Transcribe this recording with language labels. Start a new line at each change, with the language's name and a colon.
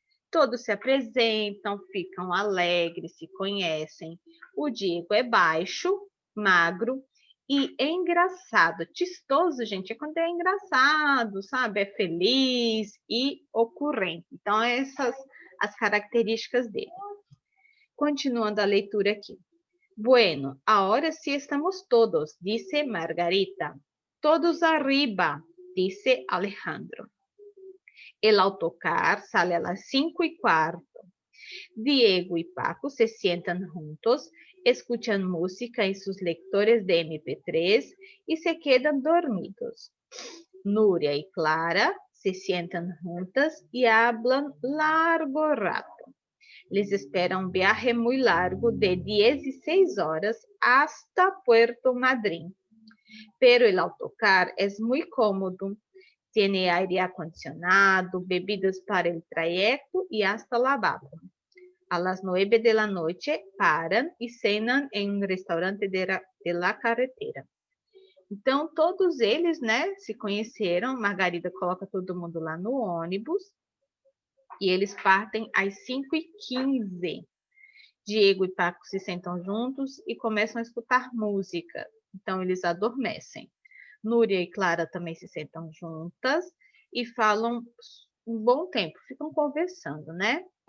Portuguese: Todos se apresentam, ficam alegres, se conhecem. O Diego é baixo, magro e engraçado. Chistoso, gente, é quando é engraçado, sabe? É feliz e ocorrente. Então, essas as características dele. Continuando a leitura aqui.
Spanish: Bueno, ahora sí estamos todos, dice Margarita. Todos arriba, dice Alejandro. El autocar sale a las 5:15. Diego y Paco se sientan juntos, escuchan música en sus lectores de MP3 y se quedan dormidos. Núria y Clara se sientan juntas y hablan largo rato. Les espera un viaje muy largo de 16 horas hasta Puerto Madryn. Pero el autocar es muy cómodo. Tiene aire acondicionado, bebidas para el trayecto y hasta lavabo. A las 9 de la noche paran y cenan en un restaurante de la carretera.
Portuguese: Então, todos eles, né, se conheceram. Margarida coloca todo mundo lá no ônibus. E eles partem às 5:15. Diego e Paco se sentam juntos e começam a escutar música. Então, eles adormecem. Núria e Clara também se sentam juntas e falam um bom tempo, ficam conversando, né?